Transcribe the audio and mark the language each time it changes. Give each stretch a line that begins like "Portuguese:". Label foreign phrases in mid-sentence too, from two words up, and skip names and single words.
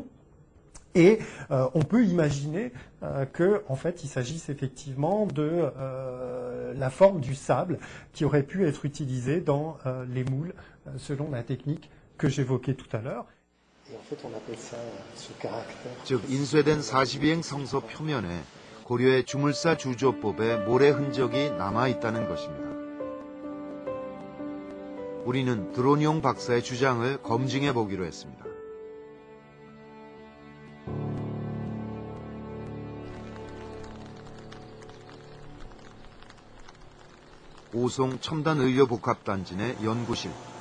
French: Et on peut imaginer que, en fait, il s'agisse effectivement de la forme du sable qui aurait pu être utilisée dans les moules, selon la technique que j'évoquais tout à l'heure. Et en fait, on appelle ça ce caractère.
Korean: 즉, 인쇄된 42행 성서 표면에 고려의 주물사 주조법의 모래 흔적이 남아 있다는 것입니다. 우리는 드로니옹 박사의 주장을 검증해 보기로 했습니다. 오송 첨단의료복합단지 내 연구실.